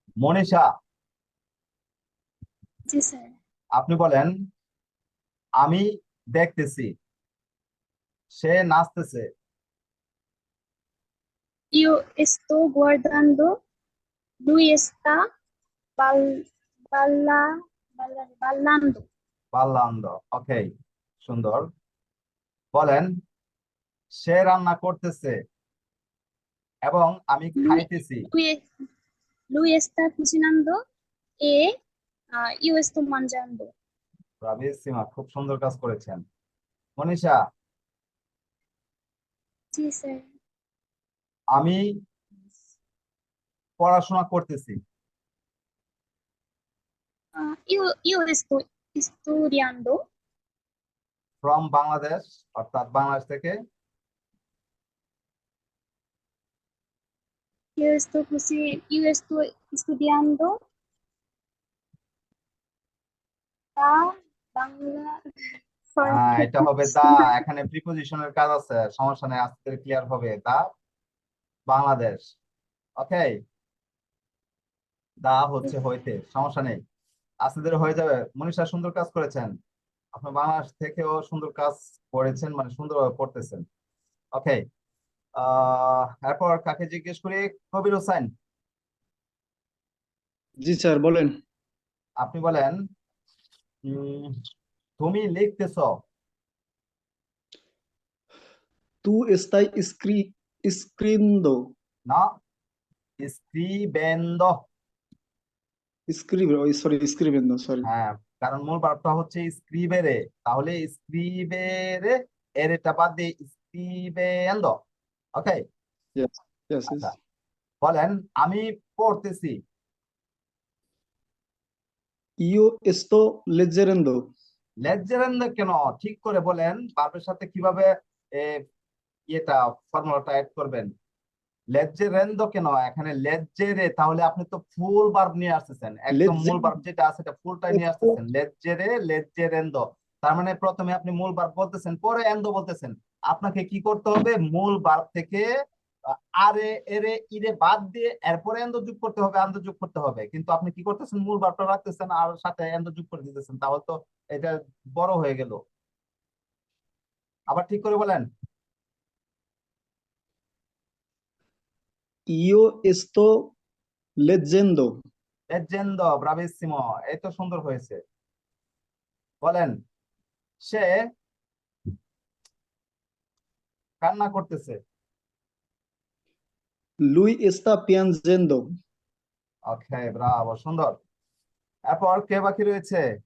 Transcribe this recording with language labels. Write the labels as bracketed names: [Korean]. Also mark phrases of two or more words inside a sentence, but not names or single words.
[Bangla] মনীষা, জি স্যার। আপনি বলেন আমি দেখতেছি সে নাচতেছে। [Spanish] Yo estoy guardando, Luis está bal, bailando. [Bangla] পারলাম। ওকে, সুন্দর। বলেন সে রান্না করতেছে এবং আমি Luis, খাইতেছি। [Spanish] Luis, Luis está cocinando y yo estoy mangiando. [Bangla] রাবিস সীমা খুব সুন্দর কাজ করেছেন। মনীষা, জি স্যার। আমি পড়াশোনা করতেছি। [Spanish] Yo estoy estudiando. [Bangla] ফ্রম বাংলাদেশ, অর্থাৎ বাংলাদেশ থেকে। [Spanish] Yo estoy estudiando la Bangla. [Bangla] এটা হবে দা। এখানে প্রিপোজিশনের কাজ আছে, সমস্যা নেই, আস্তে ক্লিয়ার হবে। দা বাংলাদেশ। ওকে, দা হচ্ছে হইতে, সমস্যা নেই, আস্তে ধীরে হয়ে যাবে। মনীষা সুন্দর কাজ করেছেন। আপনি বাংলাদেশ থেকেও সুন্দর কাজ করেছেন, মানে সুন্দরভাবে পড়তেছেন। ওকে, এরপর কাকে জিজ্ঞেস করি? কবির হোসেন, জি স্যার বলেন। আপনি বলেন উম, তুমি লিখতেছ। [Spanish] Tú estás escribiendo. [Bangla] না, স্ক্রিবেন্দ। [Spanish] Escribe, sorry, escribiendo, sorry. [Bangla] হ্যাঁ, কারণ মূল ভার্বটা হচ্ছে স্ক্রিবেরে, তাহলে স্ক্রিবেরে এর এটা বাদ দিয়ে স্ক্রিবেন্দ। ওকে, [English] Yes, yes, [Bangla] আচ্ছা, yes. বলেন আমি পড়তেছি। [Spanish] Yo estoy leyendo. [Bangla] লেজেন্ড কেন? ঠিক করে বলেন ভার্বের সাথে কিভাবে এ, ইয়েটা ফর্মুলাটা অ্যাড করবেন। লেজেরেন্দ কেন এখানে লেজেরে? তাহলে আপনি তো ফুল ভার্ব নিয়ে আসতেছেন, একদম মূল ভার্ব যেটা আছে এটা ফুলটাই নিয়ে আসতেছেন। লেজেরে, লেজেরেন্দ, তার মানে প্রথমে আপনি মূল ভার্ব বলতেছেন, পরে এন্দ বলতেছেন। আপনাকে কি করতে হবে? মূল ভার্ব থেকে আরে এরে ইরে বাদ দিয়ে এরপরে এন্দ যোগ করতে হবে, আন্দ যোগ করতে হবে। কিন্তু আপনি কি করতেছেন? মূল ভার্বটা রাখতেছেন আর সাথে এন্দ যোগ করে দিতেছেন, তাহলে তো এটা বড় হয়ে গেল। আবার ঠিক করে বলেন। [Spanish] Yo estoy leyendo. [Bangla] লেজেন্ড, ব্রাভিসিমো, এই তো সুন্দর হয়েছে। বলেন সে কান্না করতেছে। [Spanish] Luis está piangendo. [Bangla] ওকে, ব্রাভো, সুন্দর। এরপর কে বাকি রয়েছে?